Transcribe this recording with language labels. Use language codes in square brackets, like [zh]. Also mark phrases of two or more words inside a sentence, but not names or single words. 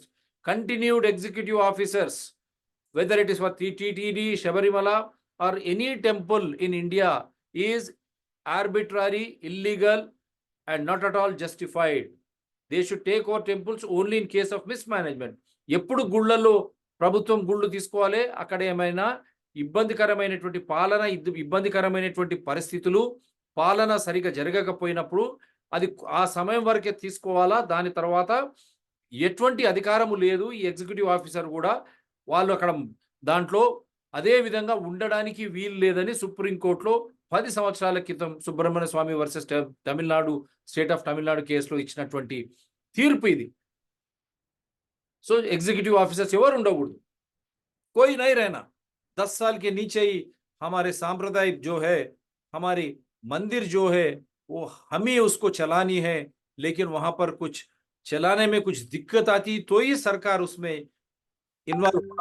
[en] Continued executive officers, whether it is for TTD, Shabarimala or any temple in India, is arbitrary, illegal and not at all justified. They should take over temples only in case of mismanagement. [te] ఎప్పుడు గుళ్ళలో ప్రభుత్వం గుళ్ళు తీసుకోవాలి, అక్కడ ఏమైనా ఇబ్బందికరమైనటువంటి పాలన, ఇబ్బందికరమైనటువంటి పరిస్థితులు, పాలన సరిగా జరగకపోయినప్పుడు అది ఆ సమయం వరకే తీసుకోవాలా. దాని తర్వాత ఎటువంటి అధికారము లేదు ఈ [en] executive officer [te] కూడా, వాళ్ళు అక్కడ దాంట్లో అదే విధంగా ఉండడానికి వీలు లేదని సుప్రీంకోర్టులో 10 సంవత్సరాల క్రితం సుబ్రహ్మణ్య స్వామి వర్సెస్ తమిళనాడు స్టేట్ ఆఫ్ తమిళనాడు కేసులో ఇచ్చినటువంటి తీర్పు ఇది. సో [en] executive officers [te] ఎవరు ఉండకూడదు. [hi] कोई नहीं रहना. 10 साल के नीचे ही हमारे सांप्रदायिक जो है, हमारी मंदिर जो है वो हम ही उसको चलानी है, लेकिन वहां पर कुछ चलाने में कुछ दिक्कत आती तो ही सरकार उसमें इन्वॉल्व होना.